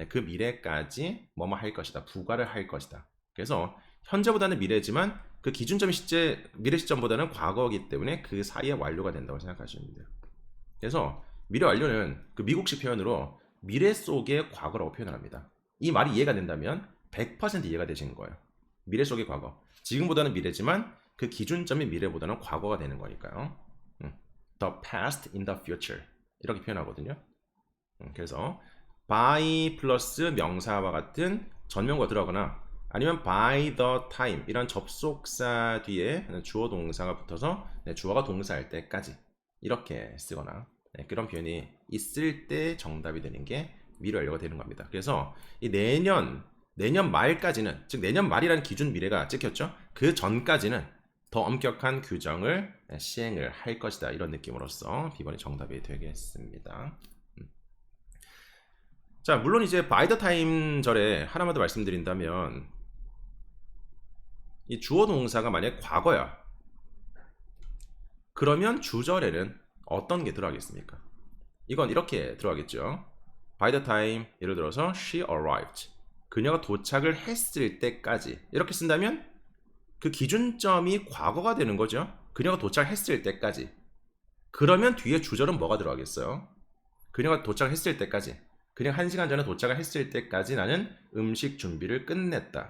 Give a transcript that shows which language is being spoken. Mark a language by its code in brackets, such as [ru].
[ko] 그 미래까지 뭐뭐 할 것이다. 부과를 할 것이다. 그래서 현재보다는 미래지만 그 기준점이 미래 시점보다는 과거이기 때문에 그 사이에 완료가 된다고 생각하시면 돼요. 그래서 미래 완료는 그 미국식 표현으로 미래 속의 과거라고 표현을 합니다. 이 말이 이해가 된다면 100% 이해가 되시는 거예요. 미래 속의 과거. 지금보다는 미래지만 그 기준점이 미래보다는 과거가 되는 거니까요. [en] The past in the future [ko] 이렇게 표현하거든요. 그래서 by 플러스 명사와 같은 전명과 들어가거나 아니면 [en] by the time [ko] 이런 접속사 뒤에 주어 동사가 붙어서 주어가 동사할 때까지 이렇게 쓰거나 그런 표현이 있을 때 정답이 되는 게 미래 완료가 되는 겁니다. 그래서 이 내년 말까지는, 즉 내년 말이라는 기준 미래가 찍혔죠. 그 전까지는 더 엄격한 규정을 시행을 할 것이다. 이런 느낌으로써 B번이 정답이 되겠습니다. 자, 물론 이제 by the time 절에 하나만 더 말씀드린다면 이 주어 동사가 만약 과거야. 그러면 주절에는 어떤 게 들어가겠습니까? 이건 이렇게 들어가겠죠. [en] by the time, [ko] 예를 들어서 [en] she arrived. [ko] 그녀가 도착을 했을 때까지. 이렇게 쓴다면 그 기준점이 과거가 되는 거죠. 그녀가 도착했을 때까지. 그러면 뒤에 주절은 뭐가 들어가겠어요? 그녀가 도착했을 때까지. 그냥 1시간 전에 도착을 했을 때까지 나는 음식 준비를 끝냈다.